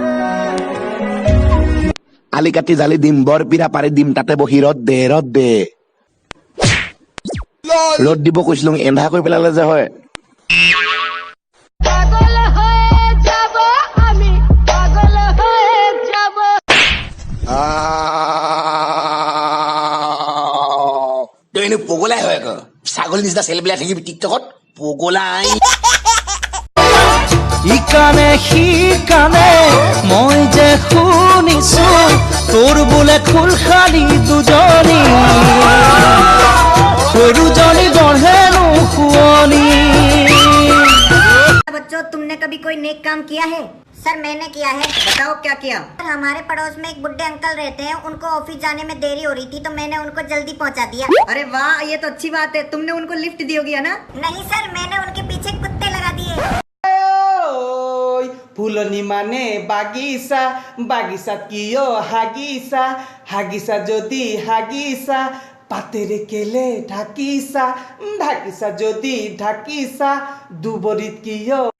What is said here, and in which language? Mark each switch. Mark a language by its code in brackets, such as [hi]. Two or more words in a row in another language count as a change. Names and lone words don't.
[as] আলি কাটি জালি দিম বৰ পিৰা পাৰি দিম তাতে বহি ৰদ দে ৰদ দিব কৈছিলো এন্ধা কৰি পেলালে যে হয় তই এনে পগলাই হয় আকৌ ছাগলী নিচিনা চেল পেলাই থাকিবি টিকটকত পগলাই ইকানে সিকানে মই যে শুনিছো তোৰ বোলে খুল খালি দুজনী সৰুজনী গঢ়েনো শুৱনি [hi] बच्चों तुमने कभी कोई नेक काम किया है? सर मैंने किया है। बताओ क्या किया? सर हमारे पड़ोस में एक बुड्ढे अंकल रहते हैं, उनको ऑफिस जाने में देरी हो रही थी तो मैंने उनको जल्दी पहुंचा दिया। अरे वाह ये तो अच्छी बात है, तुमने उनको लिफ्ट दी होगी है ना? नहीं सर मैंने उनके पीछे कुत्ते लगा दिए। [as] ফুলনি মানে বাগিচা বাগিচাত কিয় হাগিছা হাগিছা যদি হাগিছা পাতেৰে কেলে ঢাকিছা ঢাকিছা যদি ঢাকিছা দুবৰিত কিয়